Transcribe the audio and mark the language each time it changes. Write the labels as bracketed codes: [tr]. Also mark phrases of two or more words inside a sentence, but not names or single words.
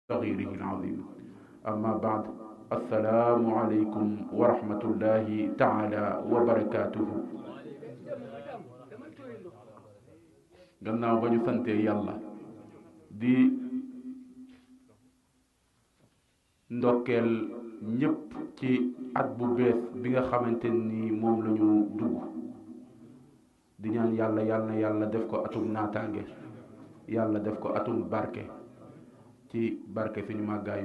[ar] صغيره العظيم أما بعد السلام عليكم ورحمة الله تعالى وبركاته [wo] gannaaw ba ñu sante yàlla di ndokkeel ñépp ci at bu bees bi nga xamante ni moom la ñu dugg di ñaan yàlla yàlla def ko atum naataange yàlla def ko atum barke ci barke suñu màggaayu